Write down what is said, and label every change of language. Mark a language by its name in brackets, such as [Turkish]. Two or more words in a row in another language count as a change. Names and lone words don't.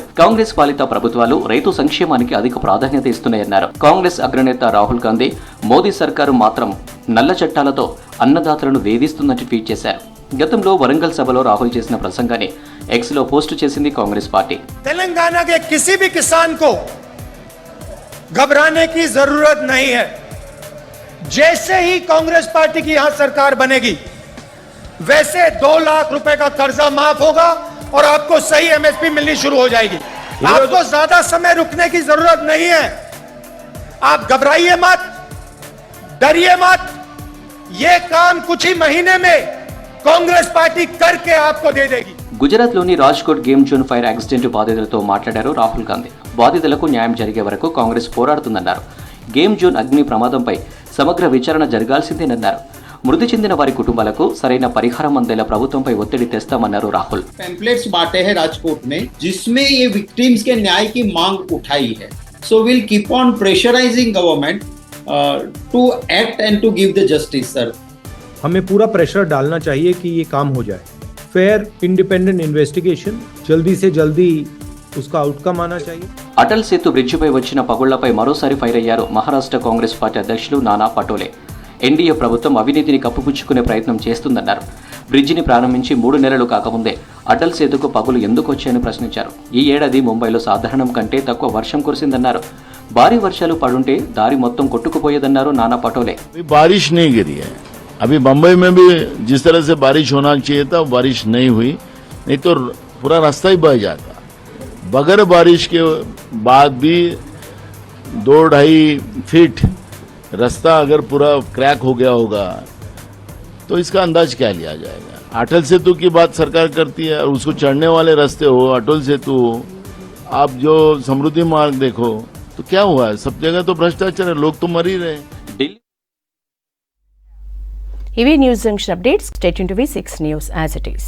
[Telugu] కాంగ్రెస్ పాలిత ప్రభుత్వాలు రైతు సంక్షేమానికి అధిక ప్రాధాన్యత ఇస్తున్నాయన్నారు. కాంగ్రెస్ అగ్రనేత రాహుల్ గాంధీ మోదీ సర్కారు మాత్రం నల్ల చట్టాలతో అన్నదాతలను వేధిస్తుందని ట్వీట్ చేశారు. గతంలో వరంగల్ సభలో రాహుల్ చేసిన ప్రసంగాన్ని ఎక్స్లో పోస్టు చేసింది కాంగ్రెస్ పార్టీ. [Hindi] తెలంగాణ के किसी भी किसान को घबराने की जरूरत नहीं है. जैसे ही कांग्रेस पार्टी की यहां सरकार बनेगी वैसे 2 लाख रुपए का कर्जा माफ होगा और आपको सही एमएसपी मिलनी शुरू हो जाएगी. आपको ज्यादा समय रुकने की जरूरत नहीं है. आप घबराइए मत, डरिए मत. ये काम कुछ ही महीने में कांग्रेस पार्टी करके आपको दे देगी. [Telugu] గుజరాత్లోని రాజ్కోట్ [English] game zone fire accident [Telugu] బాధితులతో మాట్లాడారు రాహుల్ గాంధీ. బాధితులకు న్యాయం జరిగే వరకు కాంగ్రెస్ పోరాడుతుందన్నారు. [English] game zone [Telugu] అగ్ని ప్రమాదంపై సమగ్ర విచారణ జరగాల్సిందేనన్నారు. మృతి చెందిన వారి కుటుంబాలకు సరైన పరిహారం అందేలా ప్రభుత్వంపై ఒత్తిడి తెస్తామన్నారు రాహుల్. [Hindi] पैम्पलेट्स बांटे हैं राजकोट में जिसमें ये विक्टिम्स के न्याय की मांग उठाई है. [English] So we'll keep on pressurizing government to act and to give the justice, sir. [Hindi] हमें पूरा प्रेशर डालना चाहिए कि ये काम हो जाए. [English] fair independent investigation [Hindi] जल्दी से जल्दी उसका आउटकम आना चाहिए. [Telugu] అటల్ సేతు బ్రిడ్జిపై వచ్చిన పగుళ్లపై మరోసారి ఫైర్ అయ్యారు మహారాష్ట్ర కాంగ్రెస్ పార్టీ అధ్యక్షులు నానా పటోలే. ఎన్డీఏ ప్రభుత్వం అవినీతిని కప్పుపుచ్చుకునే ప్రయత్నం చేస్తుందన్నారు. బ్రిడ్జిని ప్రారంభించి 3 నెలలు కాకముందే అటల్ సేతుకు పగులు ఎందుకు వచ్చాయని ప్రశ్నించారు. ఈ ఏడాది ముంబైలో సాధారణం కంటే తక్కువ వర్షం కురిసిందన్నారు. భారీ వర్షాలు పడుంటే దారి మొత్తం కొట్టుకుపోయేదన్నారు నానా పటోలే. [Hindi] बारिश नहीं गिरी है. अभी बम्बई में भी जिस तरह से बारिश होना चाहिए था बारिश नहीं हुई, नहीं तो पूरा रास्ता ही बह जाता. बगैर बारिश के बाद भी 2-2.5 फीट रास्ता अगर पूरा क्रैक हो गया होगा तो इसका अंदाज क्या लिया जाएगा. अटल सेतु की बात सरकार करती है और उसको चढ़ने वाले रास्ते हो, अटल सेतु हो, आप जो समृद्धि मार्ग देखो तो क्या हुआ है, सब जगह तो भ्रष्टाचार है, लोग तो मर ही रहे. [English] ఇవి News Junction Updates. Stay tuned to V6 News as it is.